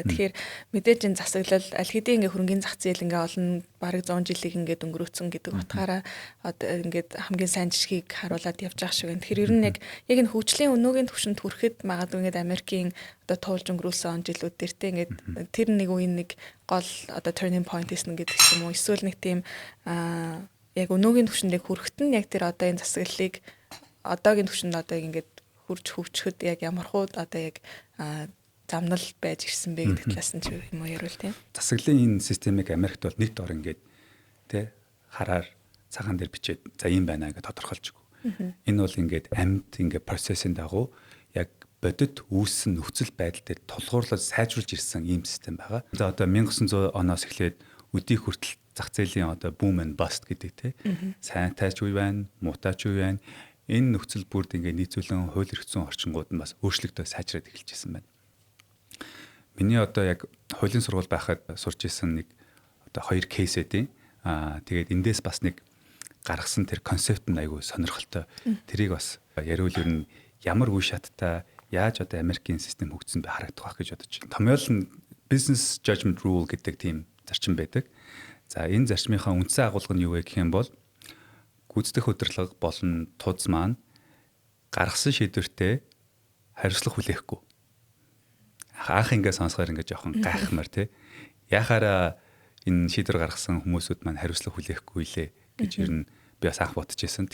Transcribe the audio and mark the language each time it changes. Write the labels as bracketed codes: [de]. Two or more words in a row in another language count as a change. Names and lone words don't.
[mn] Тэгэхээр мэдээж энэ засаглал аль хэдийн ингээд хөрөнгөний зах зээл ингээд олон бараг 100 жилийг ингээд өнгөрөөцөн гэдэг утгаараа одоо ингээд хамгийн сайн жишгийг харуулад явж байгаа шиг байна. Тэгэхээр ер нь яг энэ хөгжлийн өнөөгийн түвшинд хүрэхэд магадгүй ингээд Америкийн одоо туулж өнгөрүүлсэн он жилүүд дээр те ингээд тэр нэг үеийн нэг гол одоо [en] turning point [mn] гэсэн гэдэг юм уу? Эсвэл нэг тийм яг өнөөгийн түвшиндээ хүрэхэд нь яг тэр одоо энэ засаглалыг одоогийн түвшинд одоо ингээд хурж хөгжөхөд яг ямархуу одоо яг замнал байж ирсэн бэ гэдэг талаас нь ч юм уу ярил тийм. Засаглалын энэ системийг Америкт бол нэг дор ингээд тий хараар цагаан дээр бичээд за юм байна гэж тодорхойлж өгөө. Энэ бол ингээд амьд ингээд процессын дагуу яг бодит үүссэн нөхцөл байдал дээр тулгуурлаж сайжруулж ирсэн ийм систем байгаа. За одоо 1900 оноос эхлээд өдий хүртэл зах зээлийн одоо [en] boom and bust [mn] гэдэг тий сайн тайч үе байна, муутай ч үе байна. Энэ нөхцөл бүрд ингээд нийцүүлэн хууль эрх зүйн орчингууд нь бас өөрчлөгдөж сайжраад эхэлж ирсэн байна. Миний одоо яг хуулийн сургууль байхад сурч исэн нэг одоо 2 кейс эдийн. Тэгээд эндээс бас нэг гаргасан тэр концепт нь айгүй сонирхолтой. Тэрийг бас яриул ер нь ямар үе шаттай яаж одоо Америкийн систем хөгжсөн бэ харагдах байх гэж бодож байна. Томьёол нь [en] business judgment rule [mn] гэдэг тийм зарчим байдаг. За энэ зарчмынхаа үндсэн агуулга нь юу вэ гэх юм бол гүйцэтгэх удирдлага болон тууз маань гаргасан шийдвэртээ хариуцлага хүлээхгүй. Анх ингээ сонсохоор ингээ жоохон гайхмаар тий. Яхаараа энэ шийдвэр гаргасан хүмүүсүүд маань хариуцлага хүлээхгүй лээ гэж ер нь би бас анх бодож байсан.